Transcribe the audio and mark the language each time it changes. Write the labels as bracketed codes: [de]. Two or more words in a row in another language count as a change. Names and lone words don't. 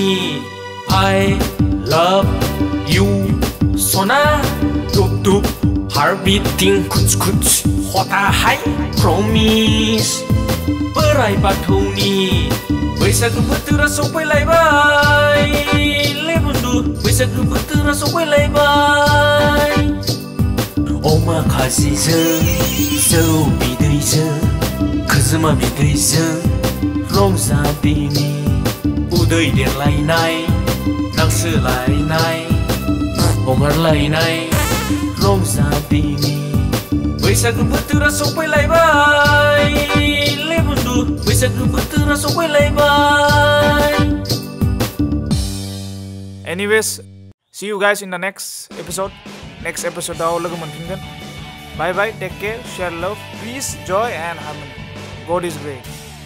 [en] I love you [brx] सना दुब दुब [en] heart beating [hi] कुछ कुछ होता है [brx] promise बोराइ बाथौनि। बैसागु बोथोरा सफैलायबाय ले बुन्दु, बैसागु बोथोरा सफैलायबाय। अमा खाजिजों जौ बिदैजों खोजोमा बिदैजों रंजादिनि उदै देरलायनाय नांसोलायनाय हगारलायनाय रंजादिनि बैसागु बोथोरा सफैलायबाय ले बन्धु बैसागु बोथोरा सफैलायबाय [en] Anyways, see you guys in the next episode. Next episode [brx] आव लोगो मोनफिनगोन. [en] Bye bye, take care, share love, peace, joy and harmony. God is great.